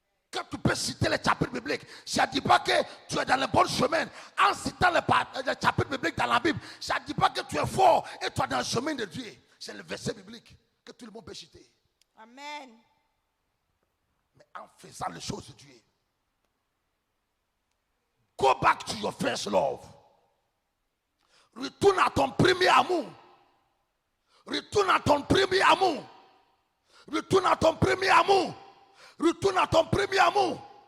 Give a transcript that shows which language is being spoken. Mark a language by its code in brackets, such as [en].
[fr] Quand tu peux citer les chapitres bibliques, ça ne dit pas que tu es dans le bon chemin. En citant les chapitres bibliques dans la Bible, ça ne dit pas que tu es fort et tu es dans le chemin de Dieu. C'est le verset biblique que tout le monde peut citer. Amen. Mais en faisant les choses de Dieu. [en] Go back to your first love. [fr] Retourne à ton premier amour. Retourne à ton premier amour. Retourne à ton premier amour. Retourne à ton premier amour.